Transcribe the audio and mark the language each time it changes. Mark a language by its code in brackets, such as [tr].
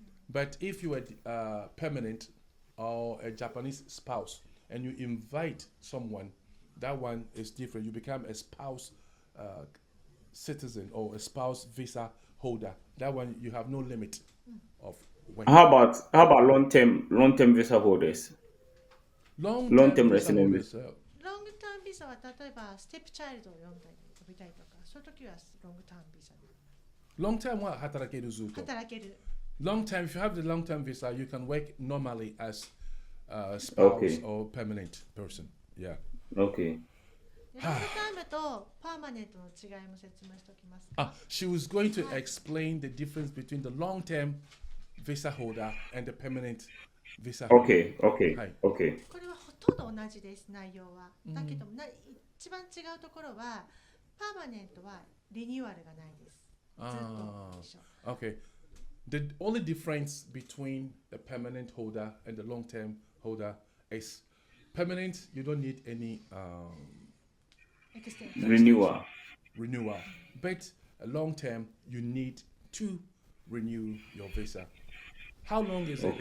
[en] But if you are permanent or a Japanese spouse and you invite someone, that one is different. You become a spouse citizen or a spouse visa holder. That one you have no limit of working. How about long-term visa holders? Long-term visa resident holders. [ja] ロングターンビザは例えばステップチャイルドを呼びたいとか、そういう時はロングターンビザになります。 Long term は働けるずっと。働ける。 [en] Long term, if you have the long term visa, you can work normally as a spouse or permanent person. Yeah. Okay. [ja] ロングタームとパーマネントの違いも説明しておきます。 [en] She was going to explain the difference between the long term visa holder and the permanent visa holder. Okay. [ja] これはほとんど同じです、内容は。だけど一番違うところはパーマネントはリニューアルがないです。ずっと一緒。 [en] Okay. The only difference between the permanent holder and the long-term holder is permanent, you don't need any extension. Renewal. renewal. But long term, you need to renew your visa. How long is it? How